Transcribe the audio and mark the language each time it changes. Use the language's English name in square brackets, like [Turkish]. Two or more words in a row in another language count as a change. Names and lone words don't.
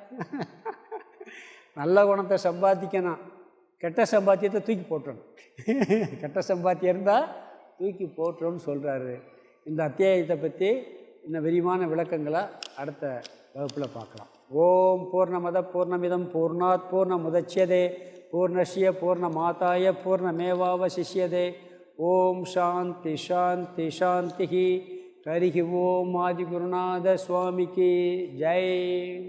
[Tamil] நல்ல குணத்தை சம்பாதிக்கணும், கெட்ட சம்பாத்தியத்தை தூக்கி போட்டுறணும். கெட்ட சம்பாத்தியம் இருந்தால் தூக்கி போட்டுறோன்னு சொல்கிறாரு. இந்த அத்தியாயத்தை பற்றி இன்னும் விரிவான விளக்கங்களை அடுத்த வகுப்பில் பார்க்கலாம். [Sanskrit] ॐ पूर्णमदः पूर्णमिदम् पूर्णात् पूर्णमुदच्यते पूर्णस्य पूर्णमादाय पूर्णमेवावशिष्यते. ॐ शान्तिः शान्तिः शान्तिः. हरिः ॐ [Tamil] ஆதிகுருநாத சுவாமிக்கு ஜெய்.